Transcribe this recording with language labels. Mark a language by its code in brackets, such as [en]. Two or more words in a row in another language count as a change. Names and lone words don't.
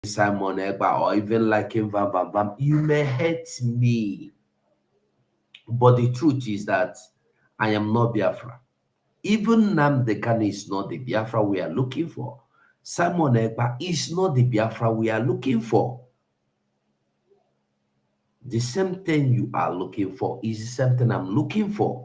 [en] Simon Egba or even liking Vam Vam Vam, you may hate me. But the truth is that I am not Biafra. Even Nnamdi Kanu is not the Biafra we are looking for. Simon Egba is not the Biafra we are looking for. The same thing you are looking for is the same thing I'm looking for.